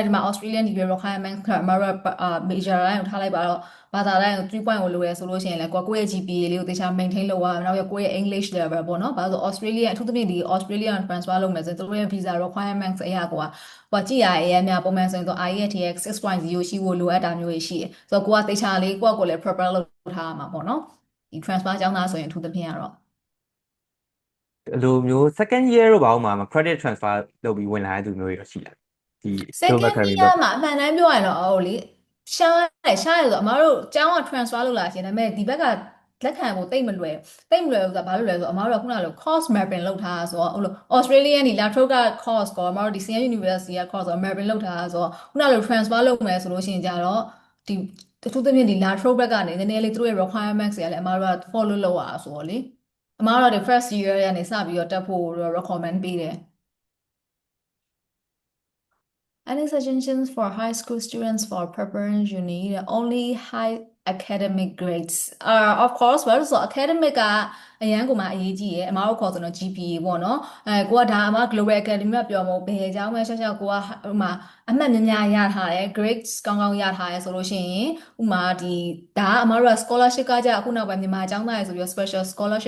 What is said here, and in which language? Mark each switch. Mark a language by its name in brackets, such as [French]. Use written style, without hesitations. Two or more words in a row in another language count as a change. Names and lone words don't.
[Burmese] ဒီမှာ [English] Australian degree requirement [Burmese] ကအမတို့ major တိုင်းကိုထားလိုက်ပါတော့ဘာသာတိုင်းကို3 point ကိုလိုရဆိုလို့ရှိရင်လည်းကိုယ့်ရဲ့ GPA လေးကိုတေချာ maintain လုပ်ရမယ်နောက်ရကိုယ့်ရဲ့ English level ပေါ့เนาะဘာလို့ဆို Australia အထူးသဖြင့်ဒီ Australia transfer လုပ်မယ်ဆိုရင်သူတို့ရဲ့ [English] visa requirements [Burmese] အရာကိုကြည့်ရအရင်များပုံမှန်ဆိုရင်တော့ IELTS 6.0ရှိဖို့လိုအပ်တာမျိုးရှိတယ်ဆိုတော့ကိုကတေချာလေးကိုယ့်ကိုလည်း prepare လုပ်ထားရမှာပေါ့เนาะဒီ transfer ကျောင်းသားဆိုရင်အထူးသဖြင့်ကတော့ လိုမျိုး [English] second year [Burmese] တော့ဘာမှမ [English] credit transfer [Burmese] လုပ်ပြီးဝင်လာတဲ့သူမျိုးတွေတော့ရှိလားဒီ Global second Academy year မှာအမှန်တမ်းပြောရင်တော့ဟိုလေရှားတယ်ဆိုအမတို့ကျောင်းက transfer လုပ်လာရှင်ဒါပေမဲ့ဒီဘက်ကလက်ခံဖို့ တိတ်မလွယ်ဆိုတာဘာလို့လဲဆိုတော့အမတို့ကခုနကလို [English] course mapping [Burmese] လုပ်ထားတာဆိုတော့ဟိုလို Australian ဒီ Latrobe course ကောအမတို့ဒီ CN University က course ဆို mapping လုပ်ထားတာဆိုတော့ခုနကလို transfer လုပ်မယ်ဆိုလို့ရှိရင်ကြတော့ဒီအထူးသဖြင့်ဒီ Latrobe ဘက်ကနေနည်းနည်းလေးသူတို့ရဲ့ requirements တွေကလည်းအမတို့က follow လုပ်ရတာဆိုတော့လေ အမကတော့ဒီ first year ကနေစပြီးတော့တက်ဖို့ recommend ပေးတယ် [English] Any suggestions for high school students for preparing uni? Only high academic grades. Of course, [Burmese] ဘာလို့ဆိုတော့ academic ကအရန်ကိုမှအရေးကြီးရဲ့အမတို့ခေါ်ဆိုတော့ GPA ပေါ့နော်ကိုကဒါအမ Global Academy ကပြောမို့ဘယ်အကြောင်းပဲရှောက်ကိုကဟိုမှာအမှတ်များများရ ထားတယ် grades ကောင်းကောင်းရထားတယ်ဆိုလို့ရှိရင်ဥမာဒီဒါကအမတို့က scholarship ကကြအခုနောက်ပိုင်းမြန်မာအကြောင်းသားရယ်ဆိုပြီးတော့ [English] special scholarship